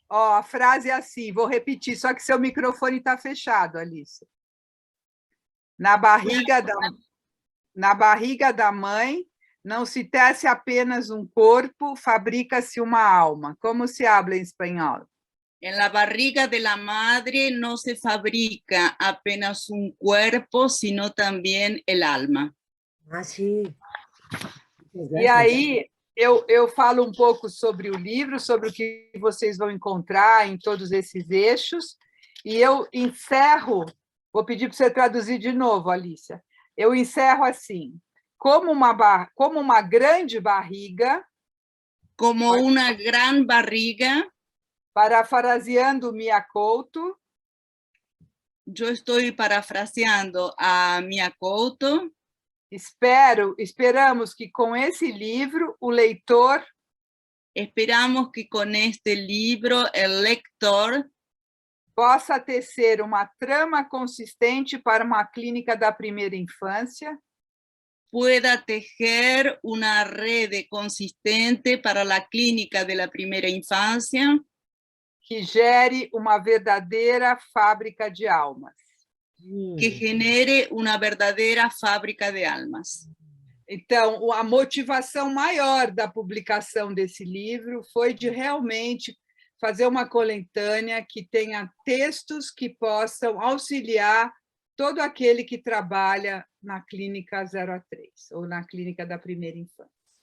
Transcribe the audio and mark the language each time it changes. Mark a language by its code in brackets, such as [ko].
[pt] Ó, a frase é assim, vou repetir, só que seu microfone está fechado, Alicia. Na barriga da mãe não se tece apenas um corpo, fabrica-se uma alma. Como [es] se habla [pt] em espanhol? [es] En la barriga de la madre no se fabrica apenas un cuerpo, sino también el alma. [pt] Ah, sim. E aí, eu falo um pouco sobre o livro, sobre o que vocês vão encontrar em todos esses eixos, e eu encerro, vou pedir para você traduzir de novo, Alicia. Eu encerro assim: como uma grande barriga, [es] como una gran barriga, [pt] parafraseando Mia Couto, [es] yo estoy parafraseando a Mia Couto. [pt] Esperamos que com esse livro o leitor, [es] esperamos que con este libro el lector [pt] possa tecer uma trama consistente para uma clínica da primeira infância, [es] pueda tejer una red consistente para la clínica de la primera infancia, [pt] que gere uma verdadeira fábrica de almas. [es] Que genere una verdadera fábrica de almas. [pt] Então, a motivação maior da publicação desse livro foi de realmente fazer uma coletânea que tenha textos que possam auxiliar todo aquele que trabalha na Clínica 0A3, ou na Clínica da Primeira Infância.